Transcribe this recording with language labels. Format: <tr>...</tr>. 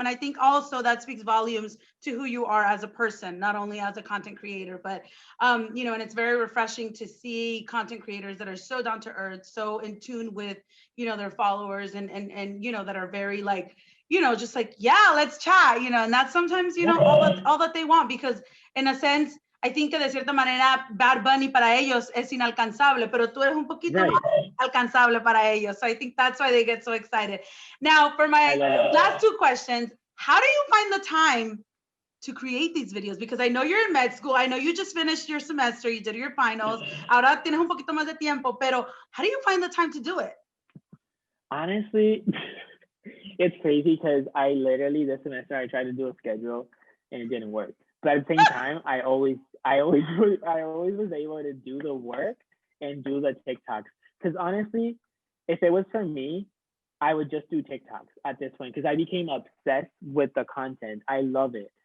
<en>And I think also that speaks volumes to who you are as a person, not only as a content creator, but you know, and it's very refreshing to see content creators that are so down to earth, so in tune with, you know, their followers and you know, that are very like, you know, just like, yeah, let's chat, you know, and that's sometimes, you know, all that they want, because in a sense, I think</en> <es>que de cierta manera Bad Bunny para ellos</es> <en>es inalcanzable, pero tú eres un poquito más alcanzable para ellos. So I think that's why they get so excited. Now, for my last two questions, how do you find the time to create these videos? Because I know you're in med school. I know you just finished your semester. You did your finals.</en> <es>Ahora tienes un poquito más de tiempo, pero</es> <en>how do you find the time to do it? Honestly, it's crazy because I literally this semester I tried to do a schedule and it didn't work. But at the same time, I always was able to do the work and do the TikToks. Because honestly, if it was for me, I would just do TikToks at this point, because I became obsessed with the content. I love it.</en>